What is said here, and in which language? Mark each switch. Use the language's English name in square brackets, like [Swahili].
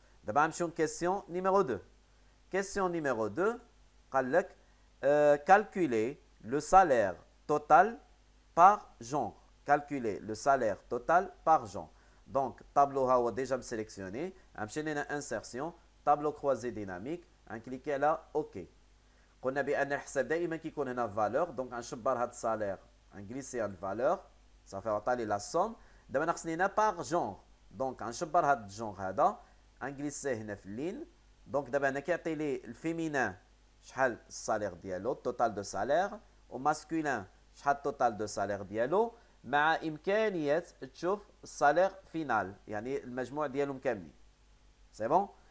[Arabic] دابا غنمشيو كيسيون نيميرو 2. كيسيون نيميرو 2 قال لك [French] calculer le salaire total par genre. Calculer le salaire total par genre. Donc, tableau هو déjà sélectionné. [Arabic] غنمشي لنا [French] insertion, tableau croisé dynamique. [Arabic] غنكليكي على OK. قلنا بأن الحساب دائما كيكون هنا فالور. دونك غنشبر هاد السالير غنجليسي هاد الفالور صافي عطالي لا سوم. دابا انا خصني هنا باغ جونغ. دونك غنشبر هاد الجونغ هذا غنجليسيه هنا في اللين. دونك دابا هنا كيعطي لي الفيمينان شحال السالير ديالو توتال دو سالير وماسكولين شحال التوتال دو سالير ديالو مع امكانيه تشوف السالير فينال يعني المجموع ديالهم كاملين سي بون.